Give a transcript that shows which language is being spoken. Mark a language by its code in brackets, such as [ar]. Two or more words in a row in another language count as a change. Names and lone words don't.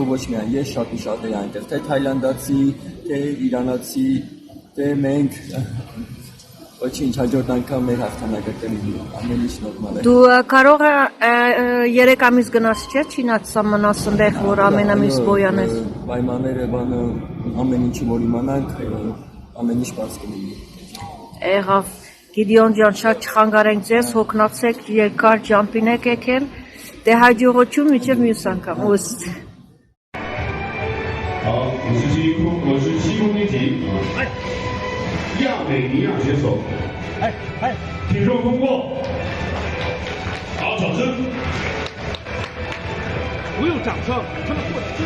[hy] ու ոչ միայն ես, շատ ու շատ էի այնտեղ, թե թայլանդացի, թե իրանացի, թե մենք, ոչինչ, հաջորդ անգամ մեր հաղթանակը կլինի, ամեն ինչ նորմալ է։ Դու կարող է 3 ամիս գնաս չէ, Չինաստան մնաս այնտեղ, որ ամենամիս բոյան ես։ Պայմանները, բանը, ամեն ինչի որ իմանանք, ամեն ինչ բաց կլինի։ Եղավ, Գիդիոն ջան, շատ չխանգարենք ձեզ, հոգնացեք, երկար ջամպին եք եկել, դե հաջողություն մինչև մյուս անգամ, ուստ։ [zh] 好，57公斤级，亚美尼亚选手，体重通过，好，掌声。不用掌声，他们过去。